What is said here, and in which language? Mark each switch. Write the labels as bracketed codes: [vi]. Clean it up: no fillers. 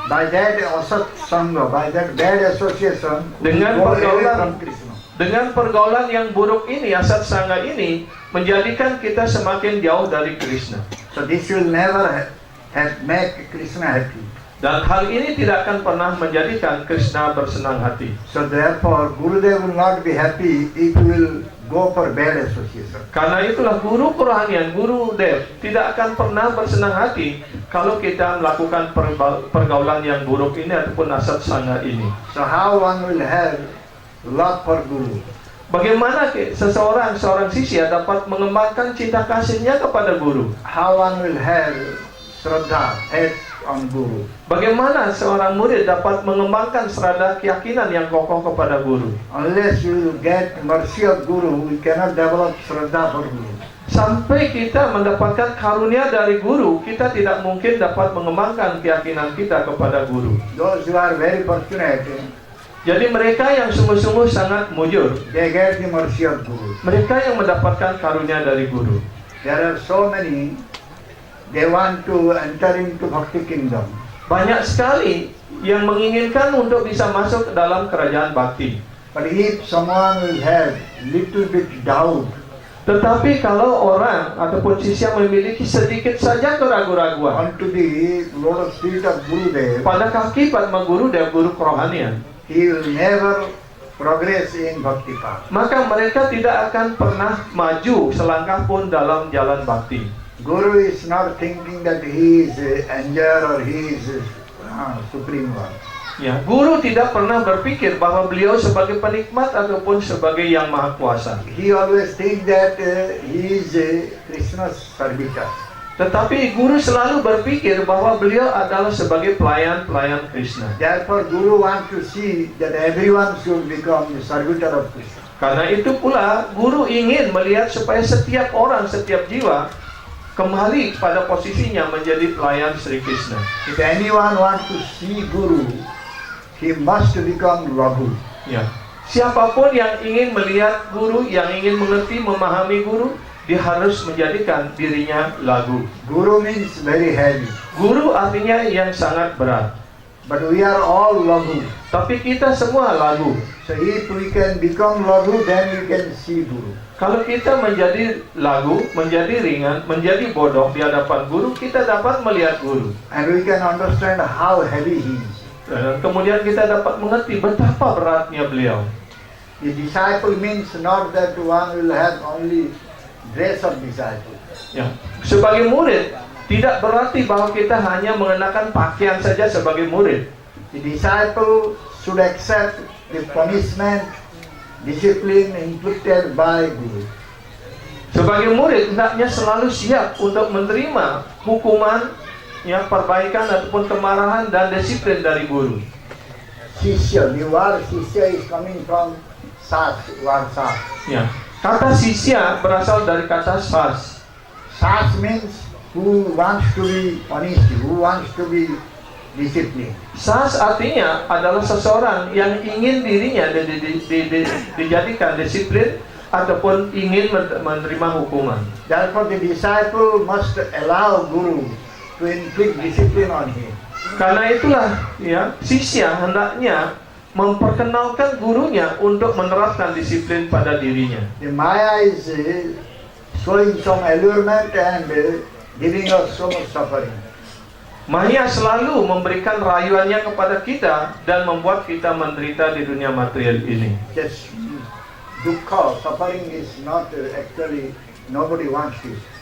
[en] By that asat sangha, by that bad association, we [id] Dengan [en] go away [id] pergaulan [en] from Krishna. [id] Dengan pergaulan yang buruk ini, asat sangha ini menjadikan kita semakin jauh dari Krishna. [en] So this will never make Krishna happy. [id] Dan hal ini tidak akan pernah menjadikan Krishna bersenang hati. [en] So therefore, Gurudev will not be happy if we will go for bad association. [id] Karena itulah guru kerohanian, Guru Dev tidak akan pernah bersenang hati kalau kita melakukan pergaulan yang buruk ini ataupun asat sangha ini. [en] So how one will have love for Guru? [id] Bagaimana seorang sisya dapat mengembangkan cinta kasihnya kepada guru? [en] How one will have Shraddha, faith on Guru? [id] Bagaimana seorang murid dapat mengembangkan serada keyakinan yang kokoh kepada guru? [en] Unless we will get mercy of Guru, we cannot develop Shraddha for Guru. [id] Sampai kita mendapatkan karunia dari guru, kita tidak mungkin dapat mengembangkan keyakinan kita kepada guru. [en] Those who are very fortunate, [id] Jadi mereka yang sungguh-sungguh sangat mujur, [en] they get the mercy of Guru. [id] mereka yang mendapatkan karunia dari guru. [en] There are so many, they want to enter into Bhakti kingdom. [id] Banyak sekali yang menginginkan untuk bisa masuk ke dalam kerajaan bakti. [en] But if someone will have little bit doubt, [id] Tetapi kalau orang ataupun sisya memiliki sedikit saja keraguan-raguan [en] onto the lotus feet of Gurudev, [id] pada kaki Padma Guru dan guru kerohanian, [en] he will never progress in bhakti path. [id] maka mereka tidak akan pernah maju selangkah pun dalam jalan bakti. [en] Guru is not thinking that he is enjoyer or he is supreme one. [id] Ya, guru tidak pernah berpikir bahwa beliau sebagai penikmat ataupun sebagai yang maha kuasa. [en] He always think that he is Krishna's servitor. [id] Tetapi guru selalu berpikir bahwa beliau adalah sebagai pelayan-pelayan Krishna. [en] Therefore, Guru wants to see that everyone should become the servitor of Krishna. [id] Karena itu pula guru ingin melihat supaya setiap orang, setiap jiwa kembali pada posisinya menjadi pelayan Sri Krishna. [en] If anyone wants to see Guru, he must become Raghu. [id] Ya. Siapapun yang ingin melihat guru, yang ingin mengerti, memahami guru, dia harus menjadikan dirinya lagu. [en] Guru means very heavy, [id] Guru artinya yang sangat berat. [en] but we are all Raghu. [id] Tapi kita semua lagu. [en] So if we can become Raghu, then we can see Guru. [id] Kalau kita menjadi lagu, menjadi ringan, menjadi bodoh di hadapan guru, kita dapat melihat guru. [en] And we can understand how heavy he is. [id] Dan kemudian kita dapat mengerti betapa beratnya beliau. [en] The disciple means not that one will have only dress of disciple. [id] Ya. Sebagai murid, tidak berarti bahwa kita hanya mengenakan pakaian saja sebagai murid. [en] The disciple should accept the punishment, discipline inflicted by Guru. [id] Sebagai murid, hendaknya selalu siap untuk menerima hukuman, ya, perbaikan ataupun kemarahan dan disiplin dari guru. [en] Shishya, the word Shishya is coming from Sas, word Sas. [id] Ya. Kata sisya berasal dari kata sas. [en] Sas means who wants to be punished, who wants to be disciplined. [id] Sas artinya adalah seseorang yang ingin dirinya dijadikan disiplin ataupun ingin menerima hukuman. [en] Therefore the disciple must allow Guru to inflict discipline on him. [id] Karena itulah, ya, sisya hendaknya memperkenalkan gurunya untuk menerapkan disiplin pada dirinya. [en] The Maya is showing some allurement and giving us so much suffering. [id] Maya selalu memberikan rayuannya kepada kita dan membuat kita menderita di dunia material ini. [en] Just dukkha, suffering is not actually, nobody wants it.